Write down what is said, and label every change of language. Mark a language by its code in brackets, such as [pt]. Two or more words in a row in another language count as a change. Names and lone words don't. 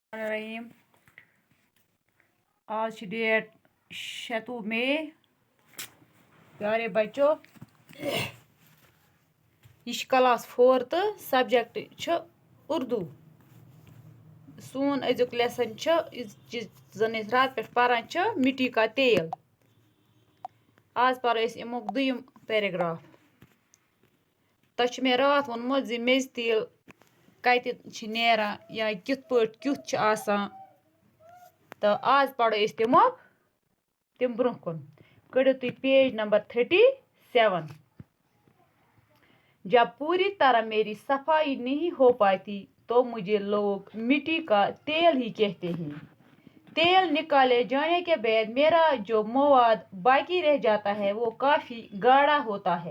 [ks] रहीम। आज डेट 6 मई। [ur] پیارے بچوں, [ks] यह क्लास 4 तो सब्जेक्ट उर्दू। सोन अजुक लेसन जन रात पे पारान [ur] مٹی کا تیل. [ks] आज पर अमुक दुयम पैराग्राफ। तह मे रात वोनमुत जि मेज तेल कत नेरान या कित पट क्युत आसान। तो आज पढ़ो तिम ब्रोह कुन। कड़ो तुम पेज नंबर 37। [ur] جب پوری طرح میری صفائی نہیں ہو پاتی تو مجھے لوگ مٹی کا تیل ہی کہتے ہیں. تیل نکالے جانے کے بعد میرا جو مواد باقی رہ جاتا ہے وہ کافی گاڑھا ہوتا ہے.